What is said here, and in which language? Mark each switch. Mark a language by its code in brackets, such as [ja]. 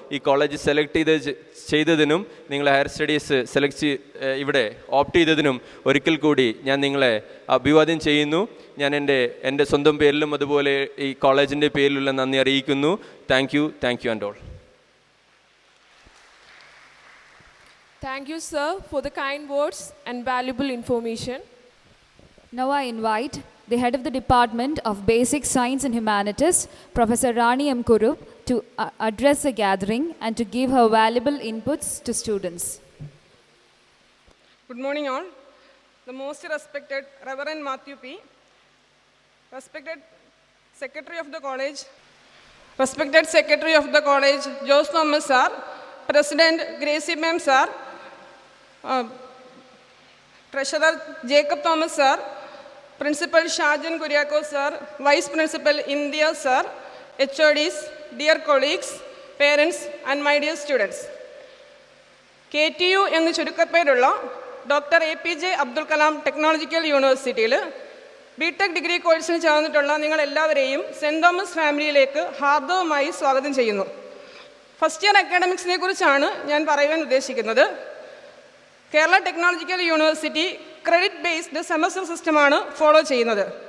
[ml] ഈ college select ചെയ്തതിനും നിങ്ങൾ higher studies ഇവിടെ ഓപ്റ്റ് ചെയ്തതിനും ഒരിക്കൽ കൂടി ഞാൻ നിങ്ങളെ അഭിവാദ്യം ചെയ്യുന്നു. ഞാൻ എൻ്റെ സ്വന്തം പേരിലും അതുപോലെ ഈ കോളേജിൻ്റെ പേരിലുള്ള നന്ദി അറിയിക്കുന്നു. [en] Thank you and all. Thank you, sir, for the kind words and valuable information. Now I invite the head of the Department of Basic Science and Humanities, Professor Rani M. Kurup, to address the gathering and to give her valuable inputs to students. Good morning all. The most respected Reverend Matthew P., respected Secretary of the College, respected Secretary of the College, Jose Thomas sir, President Gracie Ma'am sir, Treasurer Jacob Thomas sir, Principal Shajan Kuriakos sir, Vice Principal India sir, HODs, dear colleagues, parents and my dear students. [ml] KTU എന്ന് ചുരുക്കപ്പേരുള്ള doctor APJ Abdul Kalam technological യൂണിവേഴ്സിറ്റിയിൽ BTech degree കോഴ്സിന് ചേർന്നിട്ടുള്ള നിങ്ങളെല്ലാവരെയും cent Thomas ഫാമിലിയിലേക്ക് ഹാർദവമായി സ്വാഗതം ചെയ്യുന്നു. First year അക്കാഡമിക്സിനെ കുറിച്ചാണ് ഞാൻ പറയുവാൻ ഉദ്ദേശിക്കുന്നത്. Kerala technological university credit based semester സിസ്റ്റമാണ് ഫോളോ ചെയ്യുന്നത്.